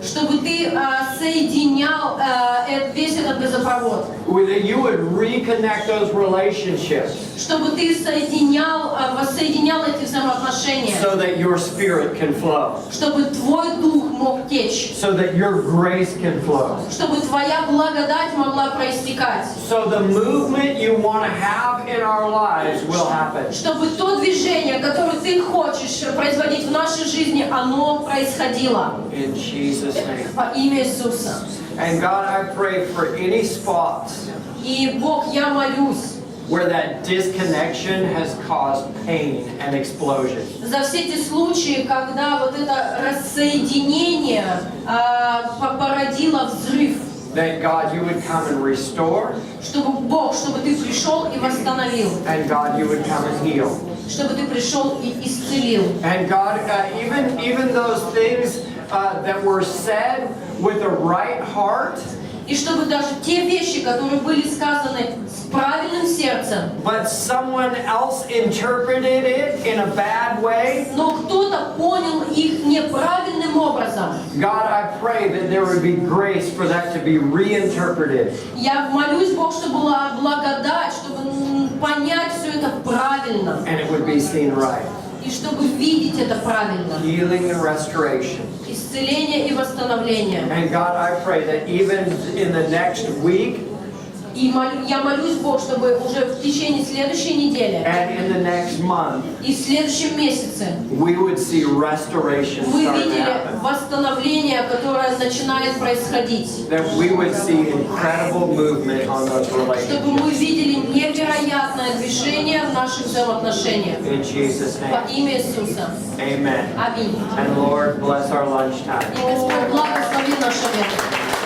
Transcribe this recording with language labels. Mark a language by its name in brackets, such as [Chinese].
[Russian] Чтобы Ты соединял весь этот газопровод. [English] That you would reconnect those relationships. [Russian] Чтобы Ты воссоединял эти взаимоотношения. [English] So that your spirit can flow. [Russian] Чтобы Твой Дух мог течь. [English] So that your grace can flow. [Russian] Чтобы Твоя благодать могла проистекать. [English] So the movement you want to have in our lives will happen. [Russian] Чтобы то движение, которое Ты хочешь производить в нашей жизни, оно происходило. [English] In Jesus' name. [Russian] Во имя Иисуса. [English] And God, I pray for any spots [Russian] И Бог, я молюсь, [English] where that disconnection has caused pain and explosion. [Russian] За все эти случаи, когда вот это рассоединение породило взрыв. [English] That God, you would come and restore. [Russian] Чтобы Бог, чтобы ты пришел и восстановил. [English] And God, you would come and heal. [Russian] Чтобы ты пришел и исцелил. [English] And God, even those things that were said with a right heart. [Russian] И чтобы даже те вещи, которые были сказаны с правильным сердцем, [English] but someone else interpreted it in a bad way. [Russian] Но кто-то понял их неправильным образом. [English] God, I pray that there would be grace for that to be reinterpreted. [Russian] Я молюсь, Бог, чтобы была благодать, чтобы понять все это правильно. [English] And it would be seen right. [Russian] И чтобы видеть это правильно. [English] Healing and restoration. [Russian] Исцеление и восстановление. [English] And God, I pray that even in the next week, [Russian] и я молюсь, Бог, чтобы уже в течение следующей недели [English] and in the next month, [Russian] и в следующем месяце [English] we would see restoration [Russian] мы [English] start to [Russian] видели [English] happen. [Russian] Восстановление, которое начинает происходить. [English] That we would see incredible movement on those [Russian] Чтобы мы [English] relationships. [Russian] видели невероятное движение в наших взаимоотношениях. [English] In Jesus' [Russian] Во [English] name. [Russian] имя Иисуса. [English] Amen. [Russian] Аминь. [English] And Lord, bless our lunchtime. [Russian] И Господь благослови наше время.